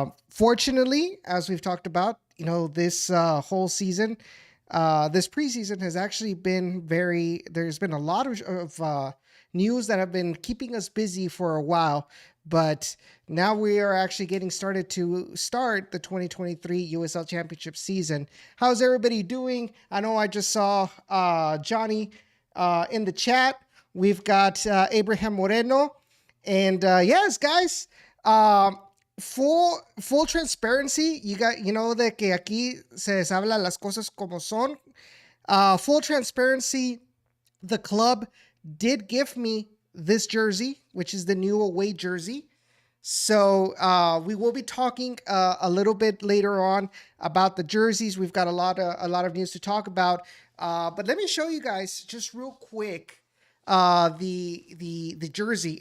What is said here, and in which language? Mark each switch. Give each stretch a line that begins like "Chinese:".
English: Fortunately, as we've talked about, you know, this whole season, this preseason has actually been there's been a lot of news that have been keeping us busy for a while, but now we are actually getting started to start the 2023 USL Championship season. How's everybody doing? I know I just saw Johnny in the chat. We've got Abraham Moreno, and yes, guys, full transparency. You know
Spanish: de que aquí se les habla las cosas como son.
English: Full transparency. The club did give me this jersey, which is the new away jersey. So we will be talking a little bit later on about the jerseys. We've got a lot of news to talk about. But let me show you guys just real quick the jersey.